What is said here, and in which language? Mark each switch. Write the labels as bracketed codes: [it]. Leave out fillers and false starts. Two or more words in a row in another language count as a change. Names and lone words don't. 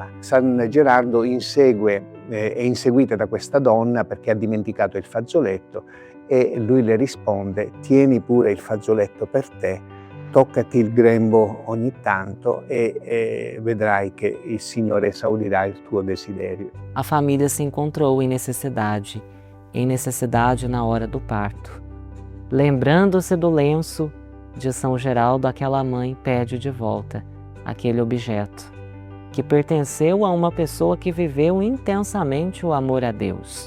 [it] San Gerardo è inseguita da questa donna perché ha dimenticato il fazzoletto e lui le risponde: tieni pure il fazzoletto per te, toccati il grembo ogni tanto e vedrai che il Signore esaudirà il tuo desiderio. [pt] A família se encontrou em necessidade na hora do parto. Lembrando-se do lenço de São Geraldo, aquela mãe pede de volta aquele objeto que pertenceu a uma pessoa que viveu intensamente o amor a Deus.